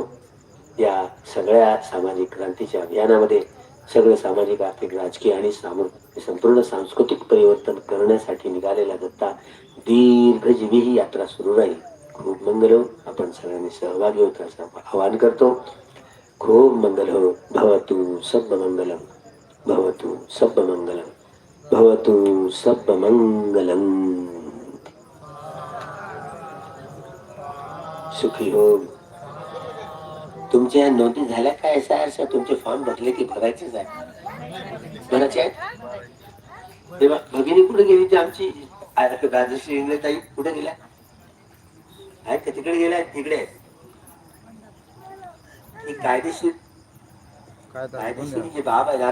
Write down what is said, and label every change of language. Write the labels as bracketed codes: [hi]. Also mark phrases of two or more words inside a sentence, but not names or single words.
[mr] या सगळ्या सामाजिक क्रांतीच्या अभियानामध्ये सगळं सामाजिक, आर्थिक, राजकीय आणि संपूर्ण सांस्कृतिक परिवर्तन करण्यासाठी निघालेला दत्ता दीर्घजीवी ही यात्रा सुरू राहील. खूप मंगल हो. आपण सगळ्यांनी सहभागी होत असं आवाहन करतो. खूप मंगल हो. [pi] भवतु सब मंगलम, भवतु सब मंगलम, भवतु सब मंगलम. [mr] सुखी हो. तुमच्या नोंदी झाल्या काय? अशा तुमचे फॉर्म भरले की भरायचेच आहे? भरायचे आहेत? तेव्हा भगिनी कुठे गेली? ती आमची राजश्री इंग्रताई कुठे गेल्या आहेत का? तिकडे गेल्या? तिकडे ही कायदेशीर जे बाब आहे.